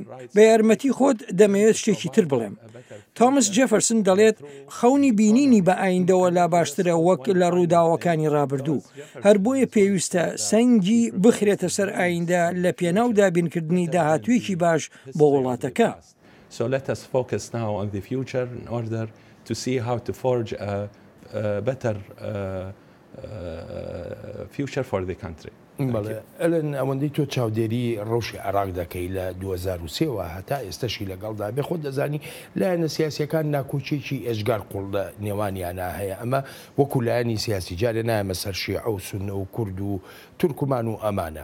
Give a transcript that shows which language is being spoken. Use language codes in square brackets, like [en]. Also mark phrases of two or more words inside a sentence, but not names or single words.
[ckb] بە یارمەتی خۆت دەمەوێت شتێکی تر بڵێم. تۆمس جێفەرسن دەڵێت خەونی بینینی بە ئایندەوە لا باشترە وەک لە ڕووداوەکانی ڕابردوو. هەر بۆیە پێویستە سەنگی بخرێتە سەر ئایندە لە پێناو دابینکردنی داهاتوویەکی باش بۆ وڵاتەکە. [en] So let us focus now on the future in order to see how to forge a better future for the country. [ckb] ئەلەن ئەوەندەی تۆ چاودێری ڕەوشی عێراق دەکەی لە 2023ەوە هەتا ئێستاشی لەگەڵدا بێ خۆت دەزانی لایەنە سیاسیەکان ناکۆچێکی ئێجگار قوڵ لە نێوانیانە هەیە. ئەمە وەکو لایەنی سیاسی جارێ نایەمە سەر شیعە و سوننە و کورد و تورکمان و ئەمانە.